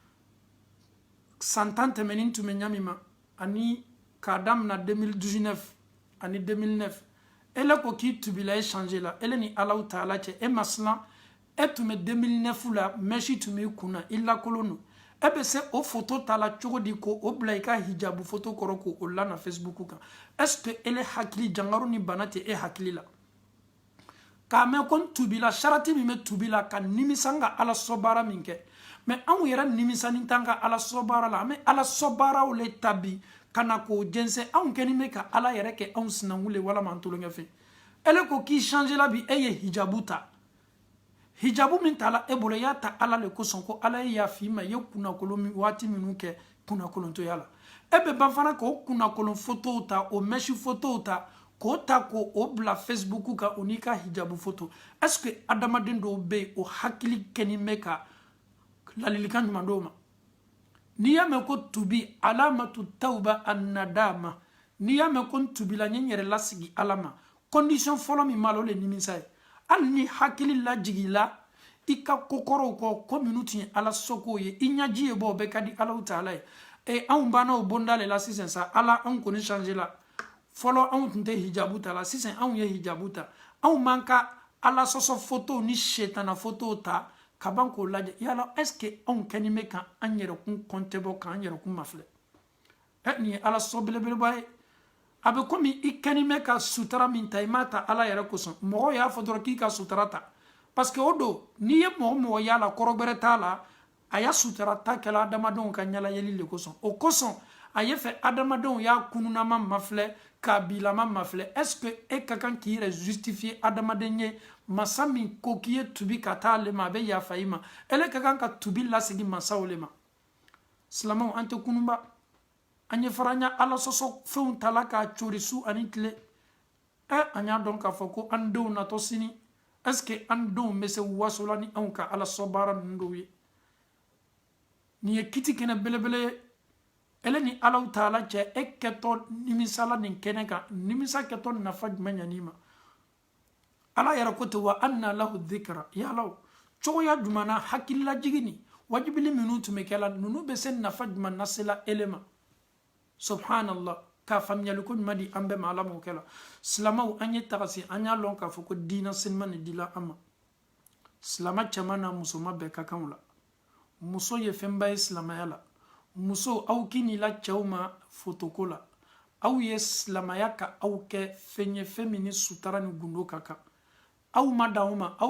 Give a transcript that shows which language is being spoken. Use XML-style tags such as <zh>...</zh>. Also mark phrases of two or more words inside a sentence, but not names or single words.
<bm>san 10 tɛmɛnin tun bɛ ɲami ma ani k'a daminɛ 2019 ani 2009 ele ko k'i tubila e changé la ele ni Alahu Taala cɛ e maslan e tun bɛ 2009 la mèche tun b'i kunna i lakolon don e bɛ se o photo ta la cogo di ko o bila i ka hijabu photo kɔrɔ ko o lana Facebook kan</bm> <fr>est-ce que</fr> <bm>ele hakili jangaru ni bana tɛ e hakili la k'a mɛn ko n tubila sharati min bɛ tubila ka nimisa n ka Ala sɔ baara min kɛ mais anw yɛrɛ nimisanni t'an ka Ala sɔ baara la an bɛ Ala sɔ baaraw le tabi ka na k'o jɛnsɛn anw kɛlen bɛ ka Ala yɛrɛ kɛ anw sinankun le walama an tulonkɛ fɛn ele ko k'i changé la bi e ye hijabu ta hijabu min tala e bolo y'a ta Ala le kosɔn ko Ala ye yafa i ma i ye kunnakolon min waati minnu kɛ kunnakolontoya la e bɛ ban fana k'o kunnakolon photow ta o mèche photow ta k'o ta k'o bila Facebook kan o n'i ka hijabu photo</bm> <fr>est-ce que</fr> <bm>adamaden dɔw bɛ yen o hakili kɛnin bɛ ka ladilikan ɲuman d'o ma n'i y'a mɛn ko tubi</bm> <ar>علامة التوبة الندامة</ar> <bm>n'i y'a mɛn ko n tubila n ye n yɛrɛ lasigi Ala ma condition fɔlɔ min b'a la o de ye nimisa ye hali ni hakili lajigi la i ka kokɔrɔw kɔ ko minnu tun ye Ala sɔkow ye i ɲaji ye bɔ o bɛɛ ka di Alahu Taala ye anw banna o bonda le la sisan sa Ala anw kɔni changé la fɔlɔ anw tun tɛ hijabu ta la sisan anw ye hijabu ta anw man ka Ala sɔsɔ photo ni shetana photo ta ka ban k'o lajɛ yala</bm> <fr>est-ce que</fr> <bm>anw kɛnin bɛ ka an yɛrɛkun kɔnte bɔ k'an yɛrɛkun mafilɛ nin ye Ala sɔ belebeleba ye a bɛ komi i kɛnin bɛ ka sutura min ta i m'a ta Ala yɛrɛ kosɔn mɔgɔw y'a fɔ dɔrɔn k'i ka sutura ta parce que o don n'i ye mɔgɔ y'a la kɔrɔ bɛrɛ t'a la a y'a sutura ta kɛla adamadenw ka ɲalayeli le kosɔn o kosɔn a ye fɛ adamadenw y'a kununama mafilɛ k'a bilama mafilɛ</bm> <fr>est-ce que</fr> <bm>e ka kan k'i yɛrɛ justifier adamaden ye masa min ko k'i ye tubi ka taa ale ma a bɛ yafa i ma ele ka kan ka tubi lasigi masaw le ma silamɛw an tɛ kununba an ye fara an ya Ala sɔsɔ fɛnw tala k'a cori su ani tile an y'a dɔn k'a fɔ ko an denw natɔ sini</bm> <fr>est-ce que</fr> <bm>an denw bɛ se wasola ni anw ka Ala sɔ baara ninnu dɔw ye nin ye kiti kɛnɛ belebele ye ele ni Alahu Taala cɛ e kɛtɔ nimisala nin kɛnɛ kan nimisa kɛtɔ nafa jumɛn ɲan'i ma Ala yɛrɛ ko ten wa anna lahu dhikra yalaw cogoya jumɛn na hakililajigi ni wajibili minnu tun bɛ kɛ la ninnu bɛ se nafa jumɛn nasela ele ma subhanallah k'a faamuyali ko ɲuman di an bɛɛ ma Ala m'o kɛ la silamɛw an ye tagasi an y'a lɔn k'a fɔ ko diinɛ senima nin dila an ma silamɛ cɛman n'a musoman bɛɛ ka kan o la muso ye fɛnba ye silamɛya la muso aw k'i n'i la cɛw ma fotoko la aw ye silamɛya ka aw kɛ fɛn ye fɛn min ni sutara ni gundo ka kan aw ma dan o ma</bm>